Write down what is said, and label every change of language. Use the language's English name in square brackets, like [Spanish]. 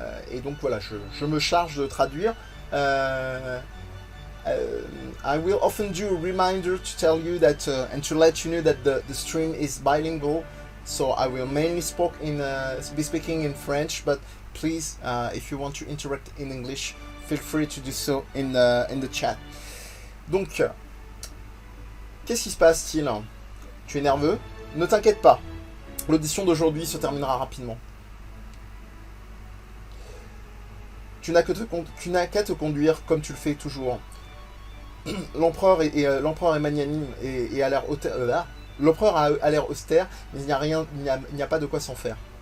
[French] Et donc voilà, je me charge de traduire. [English] I will often do a reminder to tell you that and to let you know that the stream is bilingual, so I will mainly be speaking in French, but please, if you want to interact in English, feel free to do so in the chat. [French] Donc, qu'est-ce qui se passe, Till? Tu es nerveux? Ne t'inquiète pas, l'audition d'aujourd'hui se terminera rapidement. Tu n'as qu'à te conduire comme tu le fais toujours. L'empereur est magnanime et a l'air l'empereur a l'air austère, mais il n'y a pas de quoi s'en faire.